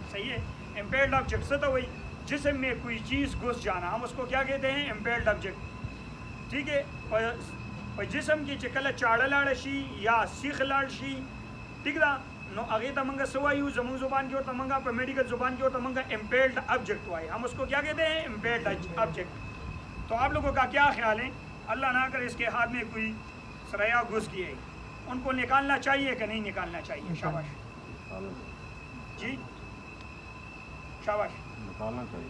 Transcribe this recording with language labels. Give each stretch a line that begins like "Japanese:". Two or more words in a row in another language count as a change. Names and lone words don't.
Urdu: صحیح ہے.
English: impaired object
Urdu: سے تو وہی جسم میں کوئی چیز گھس جانا, ہم اس کو کیا کہتے ہیں؟
English: impaired object.
Urdu: ٹھیک ہے.
Pashto: جسم کی چکل چاڑ لاڑ شي یا سیخ لاڑ شي, ٹھیک ده, نو هغه ته موږ څه وایو؟ زموږ زبان کې ورته موږ په میډیکل زبان کې ورته موږ
English: impaired object
Pashto: وایو.
Urdu: ہم اس کو کیا کہتے ہیں؟
English: impaired object.
Urdu: تو آپ لوگوں کا کیا خیال ہے؟ اللہ نہ کرے اس کے ہاتھ میں کوئی سریا گھس گیا ہے, ان کو نکالنا چاہیے کہ نہیں نکالنا چاہیے؟ شاباش جی, شاباش. نکالنا چاہیے.